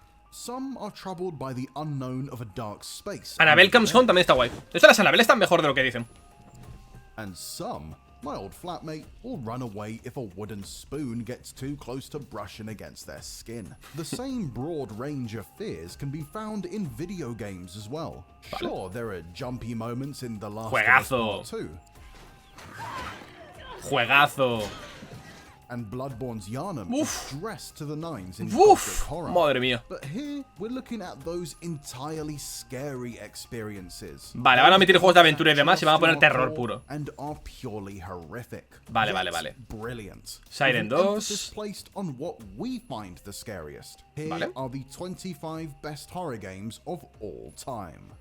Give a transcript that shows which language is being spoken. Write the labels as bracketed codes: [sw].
[en] Some are troubled by the unknown of a dark space. [es] Annabelle Comes Home también está guay. De hecho, las Annabelle están mejor de lo que dicen. [en] And some, my old flatmate, will run away if a wooden spoon gets too close to brushing against their skin. The same broad range of fears can be found in video games as well. Sure, there are jumpy moments in The Last of Us Part 2. [es] Juegazo. [en] And Bloodborne's Yharnam is dressed to the nines in horror. [es] Madre mía. [en] But here we're looking at those entirely scary experiences. [es] Vale, van a meter juegos de aventura y demás y van a poner terror puro. [en] And are purely horrific. [es] Vale, vale, vale. [en] Brilliant. Siren 2. Placed on what we find the scariest. Here are the 25 best horror games of all time.